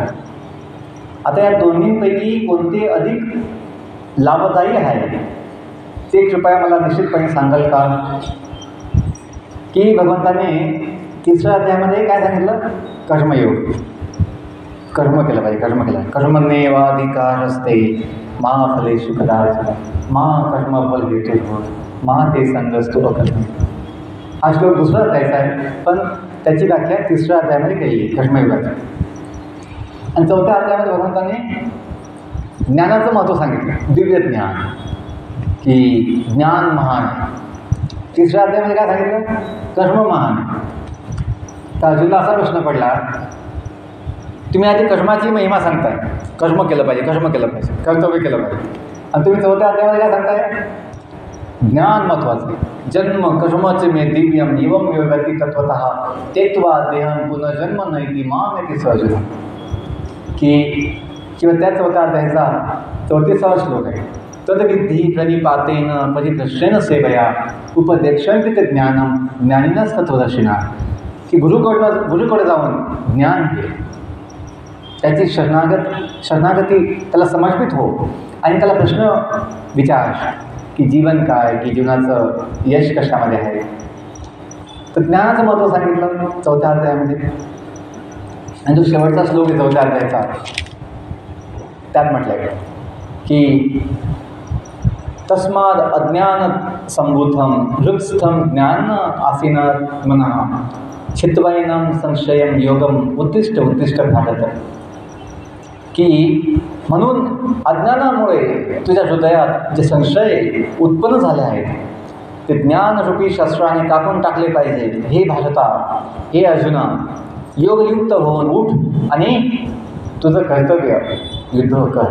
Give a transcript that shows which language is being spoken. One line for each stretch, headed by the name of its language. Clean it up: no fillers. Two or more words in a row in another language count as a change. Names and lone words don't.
Marathi: आता या दोन्हींपैकी कोणते अधिक लाभदायी आहे ते कृपया मला निश्चितपणे सांगाल का? की भगवंताने 3ऱ्या अध्यायामध्ये काय सांगितलं? कर्मयोग, कर्म केलं पाहिजे, कर्म केलं।
Sanskrit: कर्मण्येवाधिकार असते मा फलेषु कदाचन मा कर्मफल हेतुर्भूः मा ते संगस्तु अकर्मण्य।
Marathi: हा श्लोक 2रा अध्यायाचा आहे, पण त्याची व्याख्या 3ऱ्या अध्यायामध्ये केली आहे कर्मयोगाची। आणि 4थ्या अध्यायामध्ये भगवंताने ज्ञानाचं महत्त्व सांगितलं, दिव्य ज्ञान, की ज्ञान महान आहे। 3ऱ्या अध्यायामध्ये काय सांगितलं? कर्म महान आहे। तर अर्जुनला असा प्रश्न पडला, तुम्ही आधी कर्माची महिमा सांगताय, कर्म केलं पाहिजे, कर्म केलं पाहिजे, कर्तव्य केलं पाहिजे, आणि तुम्ही 4थ्या अध्यायामध्ये काय सांगताय? ज्ञान महत्त्वाचं,
Sanskrit: जन्म कर्मचे मे दिव्यम एवं योगती तत्वतः त्यक्त्वा देहं पुनर्जन्म नैति मामेति स अर्जुन।
Marathi: की किंवा त्या 4थ्या अध्यायाचा 34वा श्लोक आहे,
Sanskrit: तद्विद्धि प्रणिपातेन परिदृश्येन सेवया उपदेक्षन्ति ते ज्ञानम ज्ञानिनः तत्त्वदर्शिनः।
Marathi: की गुरुकडे जाऊन ज्ञान घे, त्याची शरणागती त्याला समर्पित हो, आणि त्याला प्रश्न विचार की जीवन काय, की जीवनाचं यश कशामध्ये आहे। तर ज्ञानाचं महत्त्व सांगितलं 4थ्या अध्यायामध्ये। आणि जो शेवटचा श्लोक आहे 4थ्या अध्यायाचा, त्यात म्हटलं आहे की
Sanskrit: तस्माद अज्ञान संभूतम हृत्स्थम ज्ञान आसीन मनः छित्त्वैनं संशयं योगम उत्तिष्ठ उत्तिष्ठ भारत।
Marathi: की म्हणून अज्ञानामुळे तुझ्या हृदयात जे संशय उत्पन्न झाले आहेत ते ज्ञानरूपी शस्त्राने कापून टाकले पाहिजे. हे भारता, हे अर्जुना, योगयुक्त होऊन उठ आणि तुझं कर्तव्य युद्ध कर.